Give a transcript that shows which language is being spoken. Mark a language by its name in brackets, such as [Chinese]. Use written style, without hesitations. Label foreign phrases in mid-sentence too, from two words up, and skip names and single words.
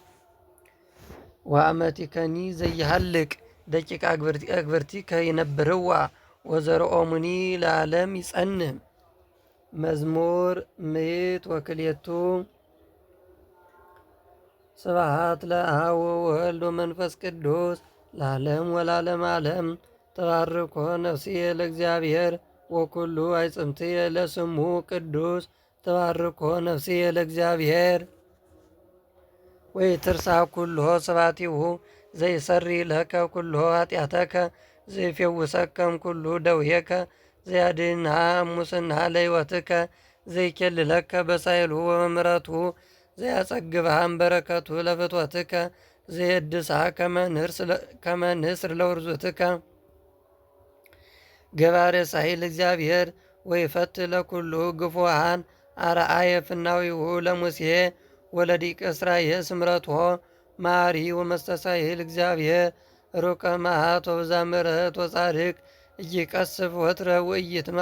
[Geez] ወአመቲከኒ ዘይሃልቅ ደቂቀ አግብርቲከ ይነብርዋ ወዘርኦሙኒ ለዓለም ይጸንዕ። መዝሙር 102 ስብሐት ለአብ ወወልድ ወመንፈስ ቅዱስ ለዓለም ወለዓለመ ዓለም። ተባርኮ ነፍስየ ለእግዚአብሔር ወኩሉ አዕጽምትየ ለስሙ ቅዱስ። ተባርኮ ነፍስየ ለእግዚአብሔር ወኢትርሳ ኩሎ ስብሐቲሁ ዘይሰሪ ለከ ኩሎ ኃጢአተከ ዘይፌውሰከም ኩሉ ደዌከ ዘያድኅንሃ እሙስና ለሕይወትከ ዘይኬልለከ በሳይሉ ወበምሕረቱ ዘያጸግብሃም በረከቱ ለፍትወትከ ዘየድስሃ ከመ ንስር ለውርዙትከ ገባሬ ሳይል እግዚአብሔር ወይፈትሕ ለኩሉ ግፉዓን አርአየ ፍናዊሁ ለሙሴ ወለዲቀ እስራኤል ስምረቶ መሐሪ ወመስተሳይል እግዚአብሔር ሩቀ መዓት ወብዛ ምሕረት ወጻድቅ ኢይቀስፍ ወትረ ወኢይትመዓ